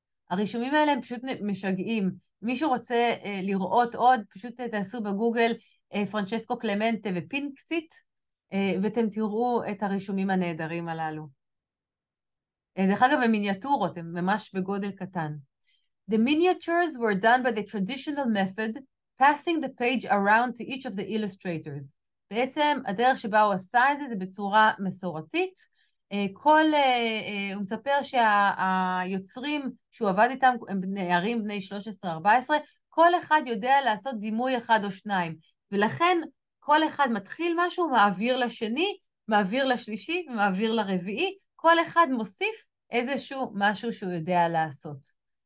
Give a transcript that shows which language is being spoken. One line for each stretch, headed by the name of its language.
Hebrew: הרישומים האלה הם פשוט משגעים. מישהו רוצה לראות עוד, פשוט תעשו בגוגל פרנצ'סקו קלמנטה ופינקסיט, ואתם תראו את הרישומים הנהדרים הללו. דרך אגב, הם מיניאטורות, הם ממש בגודל קטן.
English: The miniatures were done by the traditional method, passing the page around to each of the illustrators.
Hebrew: בעצם הדרך שבה הוא עשה את זה בצורה מסורתית. הוא מספר שהיוצרים שהוא עבד איתם הם נערים בני 13-14, כל אחד יודע לעשות דימוי אחד או שניים, ולכן כל אחד מתחיל משהו, מעביר לשני, מעביר לשלישי ומעביר לרביעי, כל אחד מוסיף איזשהו משהו שהוא יודע לעשות.